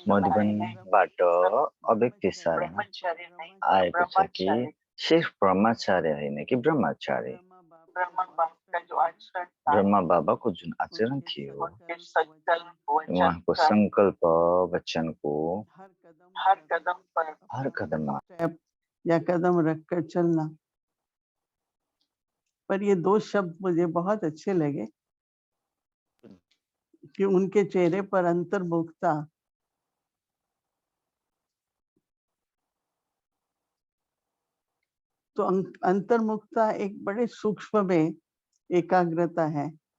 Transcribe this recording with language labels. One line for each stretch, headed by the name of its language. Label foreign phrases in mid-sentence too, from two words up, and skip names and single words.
Nepali: मधुबनबाट अव्यक्त इशारा आएको छ कि सिर्फ ब्रह्मचारी होइन कि ब्रह्मचारी। ब्रह्मा बाबाको जुन आचरण थियो, उहाँको संकल्प वचनको हर कदममा
Hindi: या कदम रखकर चलना। पर ये दो शब्द मुझे बहुत अच्छे लगे कि उनके चेहरे पर अंतर्मुखता, तो अंतर्मुखता एक बड़े सूक्ष्म में एकाग्रता है।